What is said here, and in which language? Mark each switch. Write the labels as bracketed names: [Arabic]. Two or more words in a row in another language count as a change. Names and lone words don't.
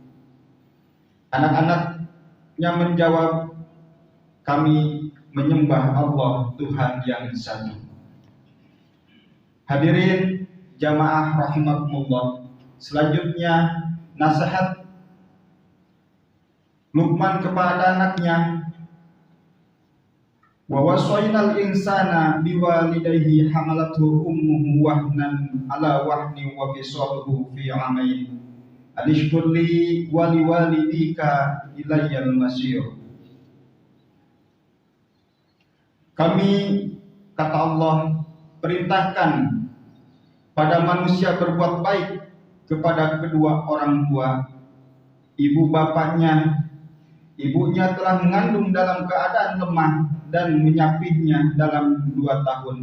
[Indonesian] Anak-anaknya menjawab, "Kami menyembah Allah, Tuhan yang satu." Hadirin jamaah rahimakumullah, selanjutnya nasihat Luqman kepada anaknya, [Arabic] "ووصينا الإنسان بوالديه حملته أمه وهنا على وهن وفصاله في عامين أن اشكر لي ولوالديك إلي المصير." [Indonesian] Kami, kata Allah, perintahkan pada manusia berbuat baik kepada kedua orang tua. Ibu bapaknya, ibunya telah mengandung dalam keadaan lemah dan menyapihnya dalam 2 tahun.